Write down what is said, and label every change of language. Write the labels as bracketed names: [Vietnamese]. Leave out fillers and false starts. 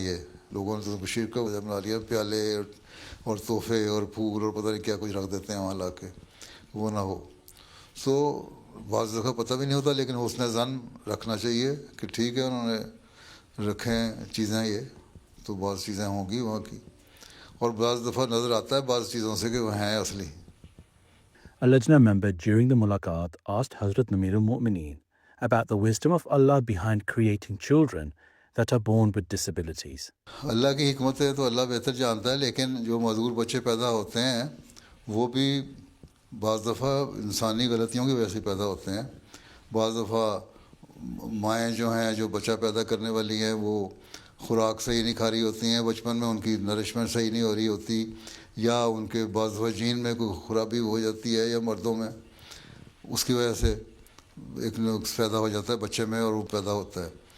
[Urdu] یہ لوگوں نے تو شرک کا وجہ بنا لیا، پیالے اور تحفے اور پھول اور پتہ نہیں کیا کچھ رکھ دیتے ہیں وہاں لا کے، وہ نہ ہو. سو بعض دفعہ پتہ بھی نہیں ہوتا، لیکن حسن ظن رکھنا چاہیے کہ ٹھیک ہے انہوں نے رکھیں چیزیں، یہ تو بعض چیزیں ہوں گی وہاں کی. اور بعض دفعہ نظر آتا ہے بعض چیزوں سے کہ وہ ہیں اصلی. [English] A Lajna member during the mulaqat asked Hazrat Amir al-Mu'mineen about the wisdom of Allah behind creating children that are born with disabilities. [Urdu] اللہ کی حکمت ہے تو اللہ بہتر جانتا ہے، لیکن جو معذور بچے پیدا ہوتے ہیں وہ بھی بعض دفعہ انسانی غلطیوں کی وجہ سے پیدا ہوتے ہیں. بعض دفعہ مائیں جو ہیں جو بچہ پیدا کرنے والی ہیں وہ خوراک صحیح نہیں کھا رہی ہوتی ہیں، بچپن میں ان کی نرشمنٹ صحیح نہیں ہو رہی ہوتی، یا ان کے بعض دفعہ جین میں کوئی خرابی ہو جاتی ہے، یا مردوں میں اس کی وجہ سے ایک نقص پیدا ہو جاتا ہے بچے میں اور وہ پیدا ہوتا ہے.